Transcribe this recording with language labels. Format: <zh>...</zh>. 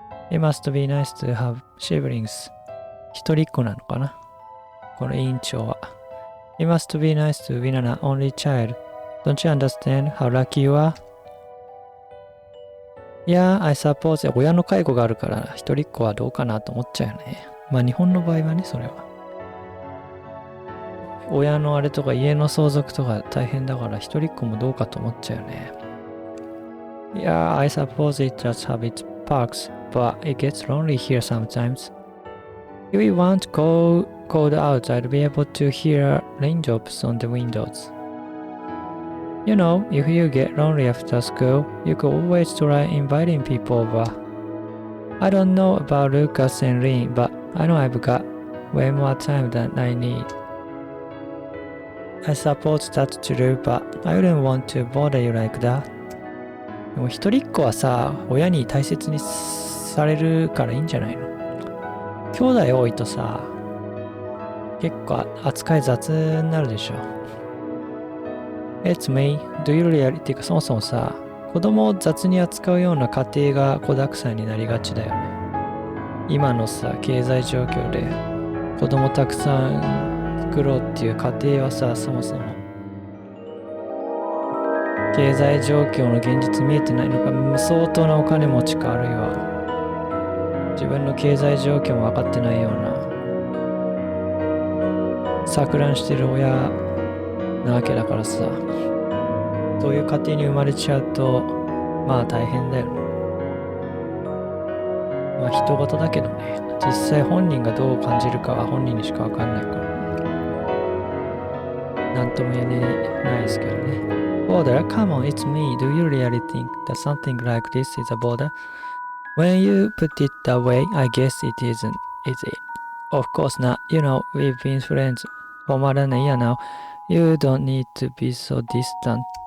<en>It must be nice to have siblings.</en> <ja>一人っ子なのかなこの委員長は。</ja> <en>It must be nice to be an only child. Don't you understand how lucky you are? Yeah, I suppose</en> <ja>親の介護があるから一人っ子はどうかなと思っちゃうよね。まあ日本の場合はね、それは。親のあれとか家の相続とか大変だから一人っ子もどうかと思っちゃうよね。</ja> <en>Yeah, I suppose it does have its perks, but it gets lonely here sometimes. If it weren't cold out, I'd be able to hear raindrops on the windows. You know, if you get lonely after school, you could always try inviting people over. I don't know about Lucas and Lynn, but I know I've got way more time than I need. I suppose that's true, but I wouldn't want to bother you like that.</en> <ja>でも一人っ子はさ、親に大切にされるからいいんじゃないの？兄弟多いとさ、結構扱い雑になるでしょ。</ja> <en>It's me. Do you really?</en> <ja>っていうかそもそもさ、子供を雑に扱うような家庭が子沢山になりがちだよね。今のさ、経済状況で子供たくさん作ろうっていう家庭はさ、そもそも経済状況の現実見えてないのか、相当なお金持ちか、あるいは自分の経済状況も分かってないような錯乱してる親なわけだからさ、そういう家庭に生まれちゃうとまあ大変だよね。まあ人事だけどね、実際本人がどう感じるかは本人にしか分かんないからなんとも言えないですけどね。</ja> <en>Border, come on, it's me. Do you really think that something like this is a border? When you put it that way, I guess it isn't, is it? Of course not. You know, we've been friends for more than a year now. You don't need to be so distant.</en>